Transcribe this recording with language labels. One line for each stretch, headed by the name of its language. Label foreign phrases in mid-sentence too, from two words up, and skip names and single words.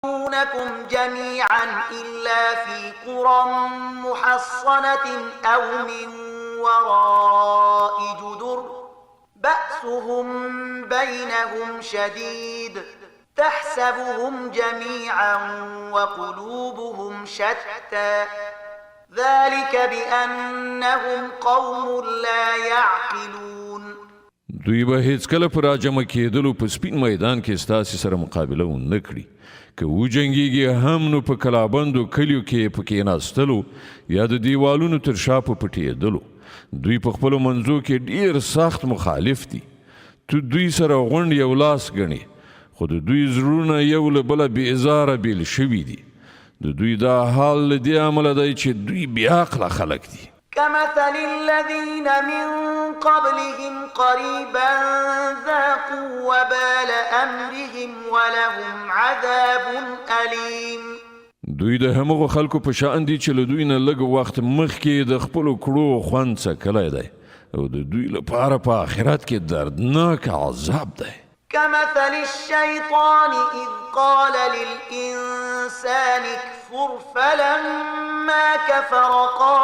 Arabic: يحصونكم جميعا إلا في قرى محصنة أو من وراء جدر بأسهم بينهم شديد تحسبهم جميعا وقلوبهم شتى ذلك بأنهم قوم لا يعقلون.
Pashto: دوی به هیڅکله په راجمع کېدلو په سپین میدان کې ستاسې سره مقابله ونه کړي. که وجنګېږي هم نو په کلابندو کلیو کې په کېناستلو یا د دیوالونو تر شا په پټېدلو. دوی په خپلو منځو کې ډېر سخت مخالف دي. تو دوی سره غونډ یو لاس ګڼي، خو د دوی زړونه یو له بله بېزاره بېل شوي دي. د دوی دا حال له دې امله دی چې دوی بېعقله خلک دي.
Arabic: كمثل الذين من قبلهم قريبا ذاقوا وبال أمرهم ولهم عذاب أليم.
Pashto: دوی د همغو خلکو په شان دي چې له دوی نه لږ وخت مخکې د خپلو کړو خوند څکلی دی او د دوی لپاره په آخرت کې دردناک عذاب دی.
Arabic: كمثل الشيطان إذ قال للإنسان اكفر فلما كفر قال